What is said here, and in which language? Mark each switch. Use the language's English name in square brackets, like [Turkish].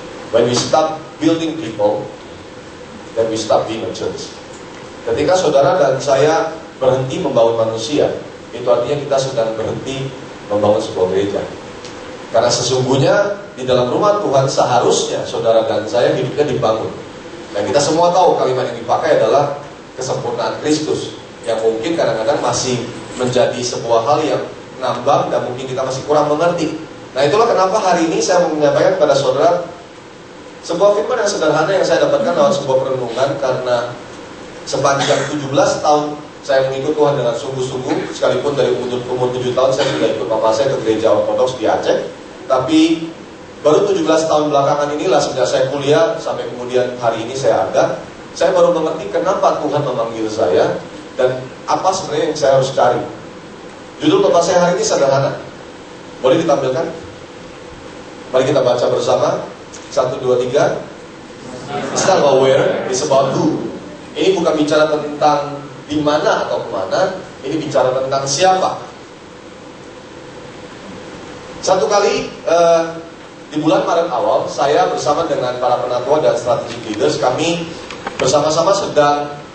[English] When we stop building people, then we stop being a church. [Indonesian] Ketika saudara dan saya berhenti membangun manusia, itu artinya kita sedang berhenti membangun sebuah gereja. Karena sesungguhnya di dalam rumah Tuhan seharusnya saudara dan saya hidupnya dibangun. Dan kita semua tahu kalimat yang dipakai adalah kesempurnaan Kristus, yang mungkin kadang-kadang masih menjadi sebuah hal yang ngambang dan mungkin kita masih kurang mengerti. Nah, itulah kenapa hari ini saya mau menyampaikan kepada saudara sebuah firman yang sederhana yang saya dapatkan lewat sebuah perenungan. Karena sepanjang 17 tahun saya mengikut Tuhan dengan sungguh-sungguh, sekalipun dari umur 7 tahun saya sudah ikut mama saya ke gereja ortodoks di Aceh. Tapi baru 17 tahun belakangan inilah, sejak saya kuliah sampai kemudian hari ini saya ada, saya baru mengerti kenapa Tuhan memanggil saya dan apa sebenarnya yang saya harus cari. Judul khotbah saya hari ini sederhana. Boleh ditampilkan? Mari kita baca bersama. 1, 2, 3. [English] It's not about where, it's about who. [Indonesian] Ini bukan bicara tentang di mana atau kemana, ini bicara tentang siapa. Satu kali di bulan Maret awal, saya bersama dengan para penatua dan [English] strategic leaders, [Indonesian] kami bersama-sama sedang